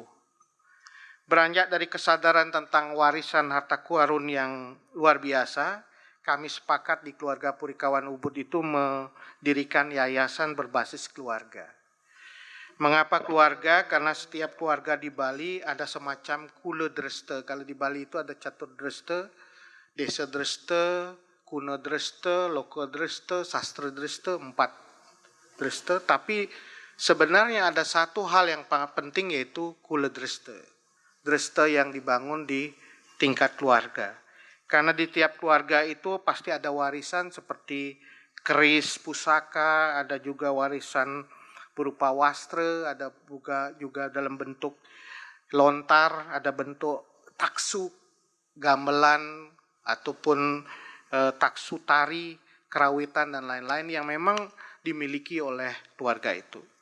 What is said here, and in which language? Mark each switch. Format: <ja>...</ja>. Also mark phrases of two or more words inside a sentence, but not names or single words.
<id>Beranjak dari kesadaran tentang warisan harta karun yang luar biasa, kami sepakat di keluarga Purikawan Ubud itu mendirikan yayasan berbasis keluarga. Mengapa keluarga? Karena setiap keluarga di Bali ada semacam</id> <ban>kule dreste.</ban> <id>Kalau di Bali itu ada</id> <ban>catur dreste, desa dreste, kuno dreste, loko dreste, sastra dreste,</ban> <id>4 Dreste, tapi sebenarnya ada satu hal yang sangat penting yaitu kuledreste. Dreste yang dibangun di tingkat keluarga. Karena di tiap keluarga itu pasti ada warisan seperti keris, pusaka, ada juga warisan berupa wastra, ada juga dalam bentuk lontar, ada bentuk taksu, gamelan, ataupun taksu tari, kerawitan, dan lain-lain yang memang dimiliki oleh keluarga itu.</id>